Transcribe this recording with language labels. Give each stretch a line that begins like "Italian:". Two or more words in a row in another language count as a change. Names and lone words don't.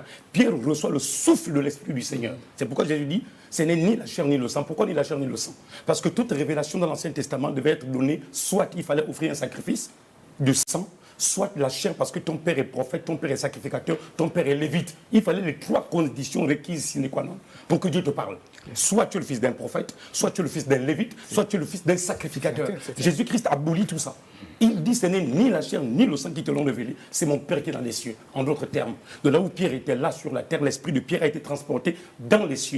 French: Pierre reçoit le souffle de l'Esprit du Seigneur. C'est pourquoi Jésus dit, ce n'est ni la chair ni le sang. Pourquoi ni la chair ni le sang? Parce que toute révélation dans l'Ancien Testament devait être donnée, soit il fallait offrir un sacrifice de sang, soit la chair, parce que ton père est prophète, ton père est sacrificateur, ton père est lévite. Il fallait les 3 conditions requises
Latin: sine qua non
French: pour que Dieu te parle. Soit tu es le fils d'un prophète, soit tu es le fils d'un lévite, soit tu es le fils d'un sacrificateur. Jésus-Christ abolit tout ça. Il dit, ce n'est ni la chair ni le sang qui te l'ont révélé, c'est mon Père qui est dans les cieux. En d'autres termes, de là où Pierre était là sur la terre, l'esprit de Pierre a été transporté dans les cieux.